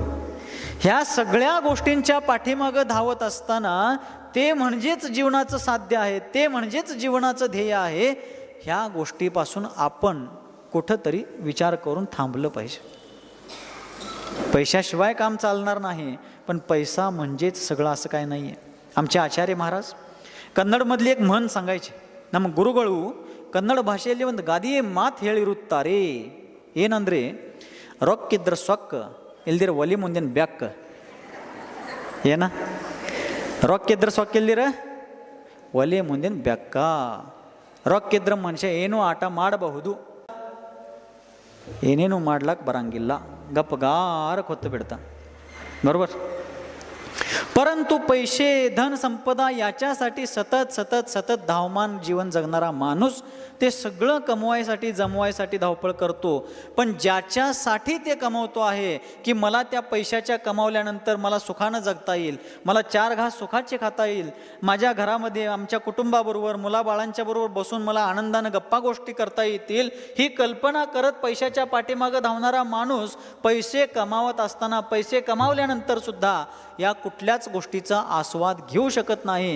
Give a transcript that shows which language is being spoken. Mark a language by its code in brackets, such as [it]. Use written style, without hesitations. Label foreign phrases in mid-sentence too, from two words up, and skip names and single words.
[mr] ह्या सगळ्या गोष्टींच्या पाठीमागं धावत असताना ते म्हणजेच जीवनाचं साध्य आहे, ते म्हणजेच जीवनाचं ध्येय आहे. ह्या गोष्टीपासून आपण कुठंतरी विचार करून थांबलं पाहिजे. पैशाशिवाय काम चालणार नाही, पण पैसा म्हणजेच सगळं असं काय नाही आहे. आमचे आचार्य महाराज कन्नडमधली एक म्हण सांगायचे. [kn] ನಮ್ಮ ಗುರುಗಳು ಕನ್ನಡ ಭಾಷೆಯಲ್ಲಿ ಒಂದು ಗಾದೆಯೇ ಮಾತು ಹೇಳಿರುತ್ತಾರೆ. ಏನಂದರೆ, ರೊಕ್ಕಿದ್ರ ಸೊಕ್ಕ, ಇಲ್ದಿರ ಒಲಿ ಮುಂದಿನ ಬೆಕ್ಕ. ಏನ? ರೊಕ್ಕಿದ್ರ ಸೊಕ್ಕ, ಇಲ್ದಿರ ಒಲಿ ಮುಂದಿನ ಬೆಕ್ಕ. ರೊಕ್ಕಿದ್ರ ಮನುಷ್ಯ ಏನೂ ಆಟ ಮಾಡಬಹುದು, ಏನೇನು ಮಾಡ್ಲಾಕ ಬರಂಗಿಲ್ಲ, ಗಪ್ಪಗಾರಕ್ಕೆ ಹೊತ್ತು ಬಿಡ್ತಾ. [mr] बरोबर? परंतु पैसे, धन, संपदा याच्यासाठी सतत सतत सतत धावमान जीवन जगणारा माणूस ते सगळं कमवायसाठी, जमवायसाठी धावपळ करतो. पण ज्याच्यासाठी ते कमवतो आहे की मला त्या पैशाच्या कमावल्यानंतर मला सुखानं जगता येईल, मला 4 घास सुखाचे खाता येईल, माझ्या घरामध्ये आमच्या कुटुंबाबरोबर, मुलाबाळांच्या बरोबर बसून मला आनंदानं गप्पा गोष्टी करता येतील, ही कल्पना करत पैशाच्या पाठीमागं धावणारा माणूस पैसे कमावत असताना, पैसे कमावल्यानंतर सुद्धा या कुठल्याच गोष्टीचा आस्वाद घेऊ शकत नाही.